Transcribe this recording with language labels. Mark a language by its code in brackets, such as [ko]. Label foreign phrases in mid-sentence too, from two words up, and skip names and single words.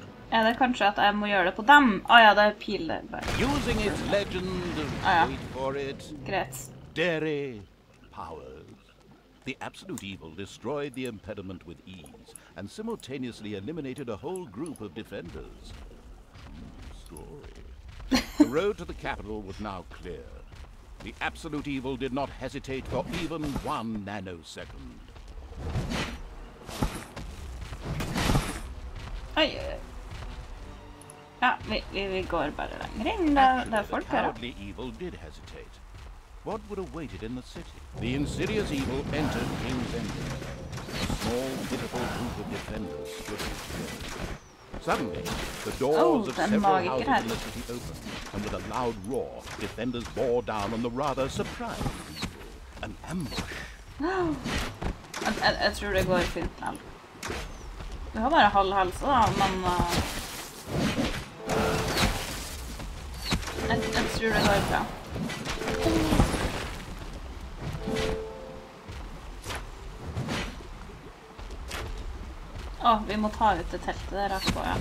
[no] Er det kanskje at jeg må gjøre det på dem? Ja, det er piler. [en] Using its legend, wait for it. [no] Greit. [en] Dairy powers. The absolute evil destroyed the impediment with ease and simultaneously eliminated a whole group of defenders. Story. The road to the capital was now clear. The absolute evil did not hesitate for even 1 nanosecond. [no] Oi. Ja, vi går bare lenger inn. Det er folk her. [en] The cowardly evil did hesitate. What would have waited in the city? The insidious evil entered King's Ending. A small, pitiful group of defenders stood together. Suddenly, the doors of several houses in the city opened, and with a loud roar, defenders bore down on the rather surprised evil. An ambush. [no] Jeg tror det går fint nå. Vi har bare halv helse da, men... Jeg tror det går bra. Vi må ta ut det teltet der etterpå, ja.